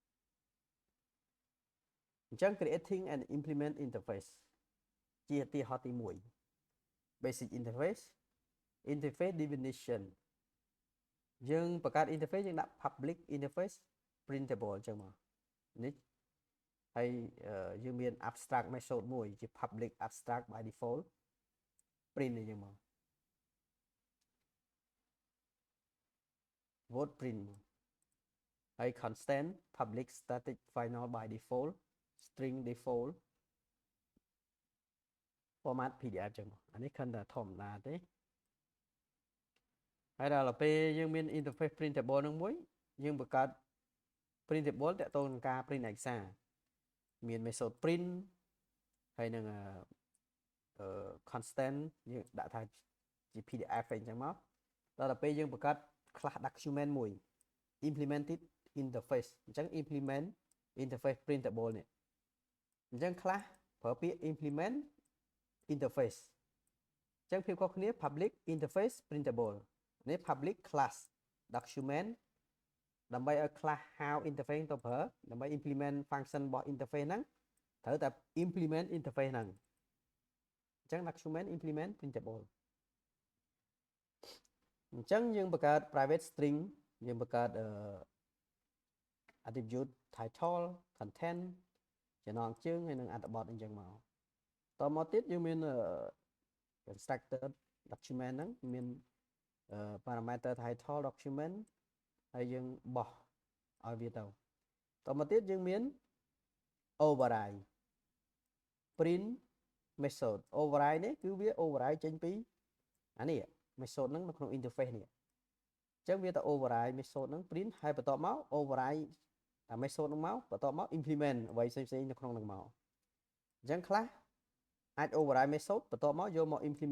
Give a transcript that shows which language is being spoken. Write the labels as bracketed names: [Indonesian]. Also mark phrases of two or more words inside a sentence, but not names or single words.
[Khmer] អញ្ចឹង [English] creating and implement interface [Khmer] ជាឧទាហរណ៍ទី1 [English] basic interface definition [Khmer] យើងបង្កើត interface យើងដាក់ [English] public interface printable [Khmer] អញ្ចឹងមកនេះហើយយើងមាន [English] abstract method [Khmer] មួយជា [English] public abstract by default print [Khmer] អញ្ចឹងមក [English] word print [Khmer] ហើយ constant [English] public static final by default string default format PDF [Khmer] អញ្ចឹងអានេះខិនតែធម្មតាទេហើយដល់ពេលយើងមាន interface printable នឹងមួយយើងបង្កើត printable តាក់ទងនឹងការ print ឯកសារមាន [English] method print [Khmer] ហើយនឹងconstant យើង ដាក់ថាជា PDF អញ្ចឹងមកដល់ពេលយើងបង្កើត [English] class document [Khmer] មួយ [English] implemented interface [Khmer] អញ្ចឹង [English] implement interface printable [Khmer] នេះអញ្ចឹង class ប្រើពាក្យ [English] implement interface [Khmer] អញ្ចឹងភាពខុសគ្នា [English] public interface printable [Khmer] នេះ [English] public class document [Khmer] ដើម្បីឲ្យ class ហៅ interface ទៅប្រើដើម្បី [English] implement function [Khmer] របស់ interface ហ្នឹងត្រូវតែ [English] implement interface [Khmer] ហ្នឹងអញ្ចឹង [English] document implement printable [Khmer] អញ្ចឹងយើងបង្កើត [English] private string [Khmer] យើងបង្កើត [English] attribute title content [Khmer] ចំណងជើងហើយនឹងអត្ថបទអញ្ចឹងមកតមកទៀតយើងមាន [English] constructor document [Khmer] ហ្នឹងមាន [English] parameter title document [Khmer] ហើយយើងបោះឲ្យវាទៅ តមកទៀតយើងមាន [English] override print method override [Khmer] នេះគឺវា override ចេញពីអានេះ method ហ្នឹងនៅក្នុង interface នេះអញ្ចឹងវាទៅ [English] override method [Khmer] ហ្នឹង print ហើយបន្ទាប់មក override អា method ហ្នឹងមកបន្ទាប់មក implement អ្វីផ្សេងៗនៅក្នុងហ្នឹងមកអញ្ចឹងខ្លះអាច [English] override method